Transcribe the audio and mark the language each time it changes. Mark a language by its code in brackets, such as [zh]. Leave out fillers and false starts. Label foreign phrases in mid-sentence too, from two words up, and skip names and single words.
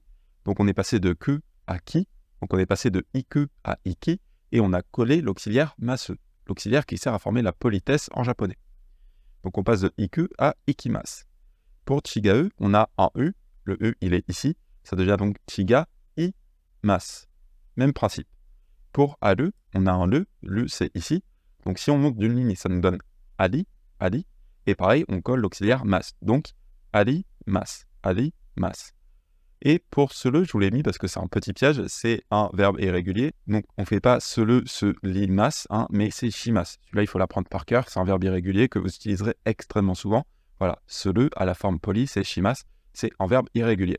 [fr] Donc on est passé de que à ki. Donc on est passé de ike à iki. Et on a collé l'auxiliaire masu, l'auxiliaire qui sert à former la politesse en japonais. Donc on passe de ike à ikimasu. Pour chigae, on a un u, le e il est ici, ça devient donc chiga i mas. Même principe. Pour ale, on a un le c'est ici, donc si on monte d'une ligne, ça nous donne ali, ali, et pareil, on colle l'auxiliaire mas, donc ali mas, ali mas. Et pour sele, je vous l'ai mis parce que c'est un petit piège, c'est un verbe irrégulier. Donc on ne fait pas sele, se limas, mais c'est shimas. Celui-là, il faut l'apprendre par cœur. C'est un verbe irrégulier que vous utiliserez extrêmement souvent. Voilà, sele à la forme polie, c'est shimas. C'est un verbe irrégulier.